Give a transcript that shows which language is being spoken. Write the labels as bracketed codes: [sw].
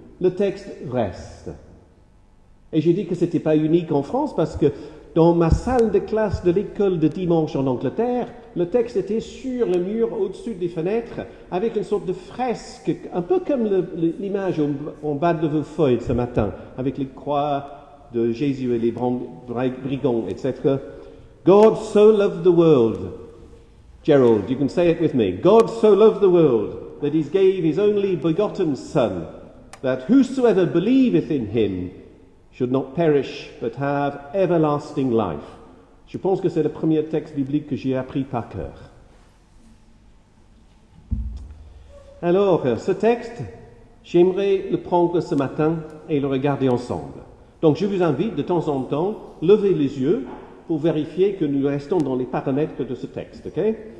[fr] Le texte reste. Et j'ai dit que ce n'était pas unique en France parce que dans ma salle de classe de l'école de dimanche en Angleterre, le texte était sur le mur au-dessus des fenêtres avec une sorte de fresque, un peu comme l'image en bas de vos feuilles ce matin, avec les croix de Jésus et les brigands, etc. [en] God so loved the world. Gerald, you can say it with me. God so loved the world that he gave his only begotten Son, that whosoever believeth in him should not perish, but have everlasting life. [fr] Je pense que c'est le premier texte biblique que j'ai appris par cœur. Alors, ce texte, j'aimerais le prendre ce matin et le regarder ensemble. Donc, je vous invite de temps en temps, lever les yeux pour vérifier que nous restons dans les paramètres de ce texte, ok?